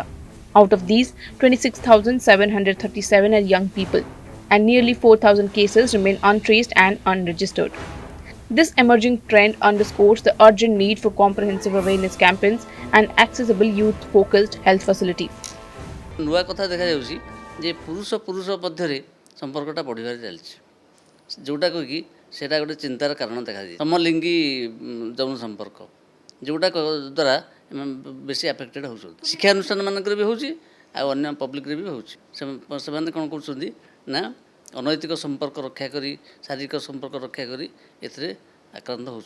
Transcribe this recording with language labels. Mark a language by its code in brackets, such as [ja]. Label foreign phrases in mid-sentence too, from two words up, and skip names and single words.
[en] Out of these, 26,737 are young people, and nearly 4,000 cases remain untraced and unregistered. This emerging trend underscores the urgent need for comprehensive awareness campaigns and accessible youth focused health facilities. [or] ନୂଆ କଥା ଦେଖାଯାଉଛି ଯେ ପୁରୁଷ ପୁରୁଷ ମଧ୍ୟରେ ସମ୍ପର୍କଟା ବଢ଼ିବାରେ ଚାଲିଛି, ଯେଉଁଟାକୁ କି ସେଇଟା ଗୋଟେ ଚିନ୍ତାର କାରଣ ଦେଖାଦିଏ। ସମଲିଙ୍ଗୀ ଯୌନ ସମ୍ପର୍କ ଯେଉଁଟା ଦ୍ୱାରା ବେଶୀ ଆଫେକ୍ଟେଡ଼ ହେଉଛନ୍ତି। ଶିକ୍ଷାନୁଷ୍ଠାନମାନଙ୍କରେ ବି ହେଉଛି, ଆଉ ଅନ୍ୟ ପବ୍ଲିକରେ ବି ହେଉଛି। ସେମାନେ କ'ଣ କରୁଛନ୍ତି ନା ଅନୈତିକ ସମ୍ପର୍କ ରକ୍ଷା କରି, ଶାରୀରିକ ସମ୍ପର୍କ ରକ୍ଷା କରି ଏଥିରେ ଆକ୍ରାନ୍ତ ହେଉଛନ୍ତି।